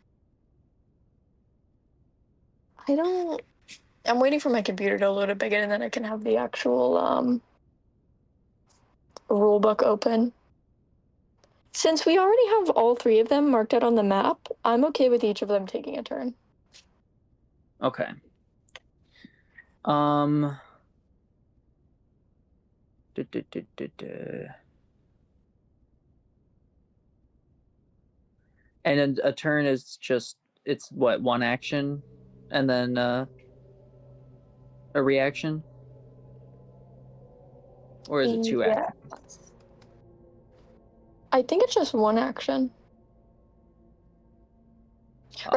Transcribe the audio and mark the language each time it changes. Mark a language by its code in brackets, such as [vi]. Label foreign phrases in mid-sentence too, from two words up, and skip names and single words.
[en] I'm waiting for my computer to load up again, and then I can have the actual rule book open. Since we already have all 3 of them marked out on the map, I'm okay with each of them taking a turn. Okay. Um. duh, duh, duh, duh, duh. And then a turn is just it's what one action, and then a reaction, or is it 2 Yeah. actions? I think it's just 1 action. Or